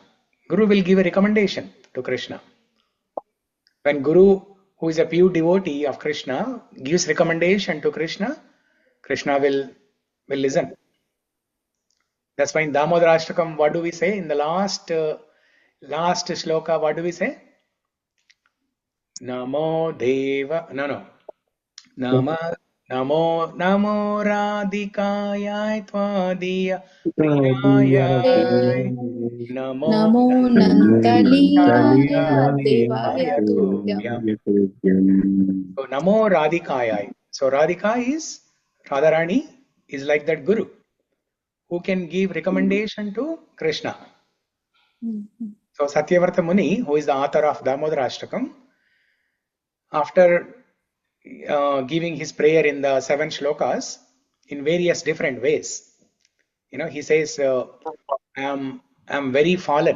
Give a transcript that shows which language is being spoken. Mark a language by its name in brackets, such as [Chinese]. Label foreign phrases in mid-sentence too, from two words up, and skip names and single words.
[English] Guru will give a recommendation to Krishna. When Guru, who is a pure devotee of Krishna, gives recommendation to Krishna, Krishna will listen. That's why in Damodarashtakam, what do we say? In the last shloka, what do we say? [Sanskrit] Namo Deva, [English] no. [Sanskrit] Nama, Namo Radhikayai Tvadiya Priyayai Namo Namo Nandaliyaya Devaya Nandaliyaya Tubhyam. [English] So [Sanskrit] Namo Radhikayai. [English] So Radhika is Radharani is like that Guru who can give recommendation to Krishna. So Satyavarta Muni, who is the author of Damodarashtakam, after giving his prayer in the 7 shlokas in various different ways, he says, I'm very fallen.